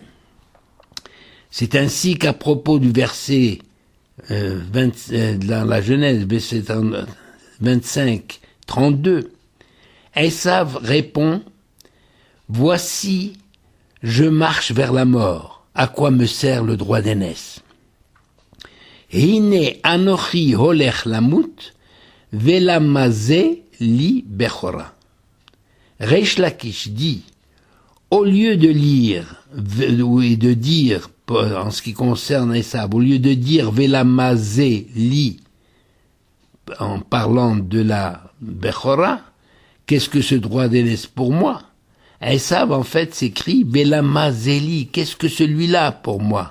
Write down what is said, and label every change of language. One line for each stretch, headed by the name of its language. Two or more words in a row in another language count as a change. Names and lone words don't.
French: C'est ainsi qu'à propos du verset dans la Genèse, verset 25, 32, Esav répond « Voici, je marche vers la mort. À quoi me sert le droit d'aînesse?
Hebrew: הנה אנכי הולך למות, ולמה זה לי בכורה.
French: Reish Lakish dit, au lieu de lire, et de dire, en ce qui concerne Esav, au lieu de dire
Hebrew: ולמה זה לי,
French: en parlant de la bechora, qu'est-ce que ce droit d'aînesse pour moi? Esav, en fait, s'écrit «
Hebrew: ולמה זה לי
French: », qu'est-ce que celui-là pour moi?